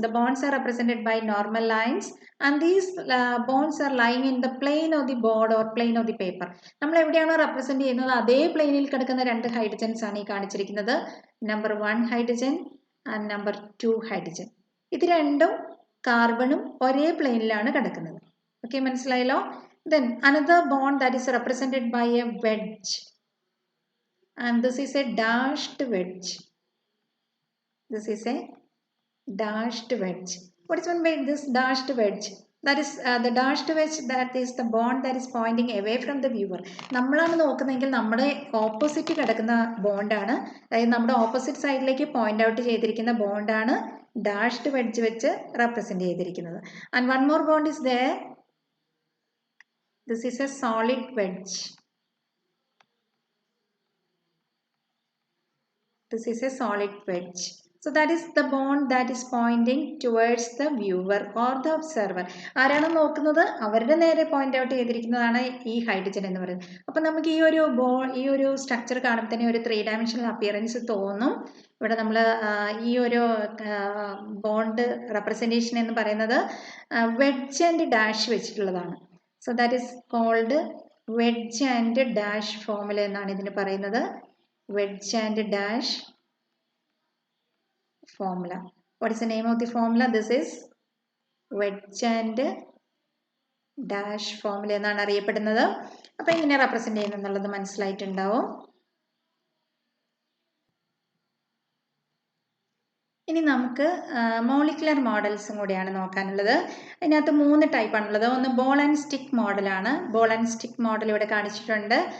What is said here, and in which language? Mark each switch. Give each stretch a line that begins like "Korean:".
English: The bonds are represented by normal lines and these bonds are lying in the plane of the board or plane of the paper.
Malayalam: നമ്മൾ എവിടെയാണോ represent ചെയ്യുന്നത് അതേ പ്ലെയിനിൽ കിടക്കുന്ന 2 hydrogens ആണ് ഈ കാണിച്ചിരിക്കുന്നത്.
English: Number 1 hydrogen and number 2 hydrogen.
Malayalam: ഇത് രണ്ടും കാർബണും ഒരേ പ്ലെയിനിലാണ് കിടക്കുന്നത്. ഓക്കെ, മനസ്സിലായല്ലോ.
English: Then another bond that is represented by a wedge, and this is a dashed wedge. This is a dashed wedge. What is meant by this dashed wedge? That is the dashed wedge, that is the bond that is pointing away from the viewer.
Malayalam: നമ്മളാണ് നോക്കുന്നതെങ്കിൽ നമ്മുടെ opposite കിടക്കുന്ന ബോണ്ടാണ്, അതായത് നമ്മുടെ opposite സൈഡിലേക്ക് point out ചെയ്തിരിക്കുന്ന ബോണ്ടാണ് dashed wedge വെച്ച് represent ചെയ്തിരിക്കുന്നത്.
English: And one more bond is there. This is a solid wedge. This is a solid wedge. So that is the bond that is pointing towards the viewer or the observer.
Malayalam: ആരാണ് നോക്കുന്നത് അവരുടെ നേരെ point out ചെയ്തിരിക്കുന്നതാണ് ഈ hydrogen എന്ന് പറയുന്നത്. അപ്പം നമുക്ക് ഈ ഒരു സ്ട്രക്ചർ കാണുമ്പോൾ തന്നെ ഒരു 3 ഡയമെൻഷണൽ അപ്പിയറൻസ് തോന്നും. ഇവിടെ നമ്മൾ ഈ ഒരു ബോണ്ട് റെപ്രസെൻറ്റേഷൻ എന്ന് പറയുന്നത് വെഡ്ജ് ആൻഡ് ഡാഷ് വെച്ചിട്ടുള്ളതാണ്.
English: so that is called wedge and dash formula
Malayalam: എന്നാണ് ഇതിന് പറയുന്നത്.
English: Wedge and dash formula. What is the name of the formula? This is wedge and dash formula
Malayalam: എന്നാണ് അറിയപ്പെടുന്നത്. അപ്പോൾ എങ്ങനെ റെപ്രസെന്റ് ചെയ്യുന്നത് എന്നുള്ളത് മനസ്സിലായിട്ടുണ്ടാവും. ഇനി നമുക്ക് മോളിക്കുലർ മോഡൽസും കൂടിയാണ് നോക്കാനുള്ളത്. അതിനകത്ത് 3 ടൈപ്പാണുള്ളത്. ഒന്ന് ബോൾ ആൻഡ് സ്റ്റിക്ക് മോഡലാണ്. ബോൾ ആൻഡ് സ്റ്റിക്ക് മോഡൽ ഇവിടെ കാണിച്ചിട്ടുണ്ട്.